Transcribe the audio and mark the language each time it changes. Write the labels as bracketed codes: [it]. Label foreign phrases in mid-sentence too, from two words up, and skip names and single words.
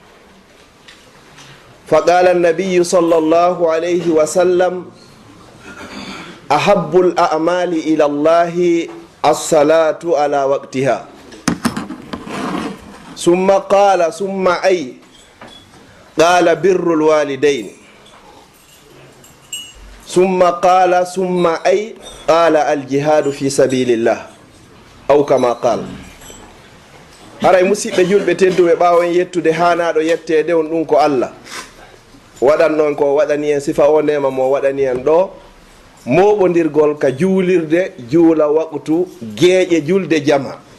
[ar] فقال النبي صلى الله عليه وسلم أحب الأعمال إلى الله الصلاة على وقتها. ثم قال ثم أي؟ قال بر الوالدين. ثم قال ثم أي؟ قال الجهاد في سبيل الله أو كما قال. [ff] haray musidɓe julɓe tedduɓe ɓawo en yettude hanaɗo yettede on ɗum ko Allah waɗannon ko waɗani en sifa o ndema mo waɗani en ɗo moɓodirgol ka juulirde juula waqtu geeje julde jama.